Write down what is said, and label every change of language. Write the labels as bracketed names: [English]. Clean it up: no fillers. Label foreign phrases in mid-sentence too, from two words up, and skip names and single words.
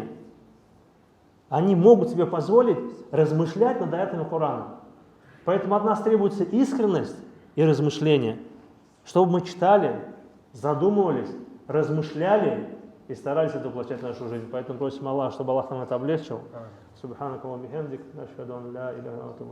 [Russian] Они могут себе позволить размышлять над аятами Корана. Поэтому от нас требуется искренность и размышление, чтобы мы читали, задумывались, размышляли и старались это воплощать в нашу жизнь. Поэтому просим Аллаха, чтобы Аллах нам это облегчил. [Arabic] سبحانك اللهم وبحمدك أشهد أن لا إله إلا أنت.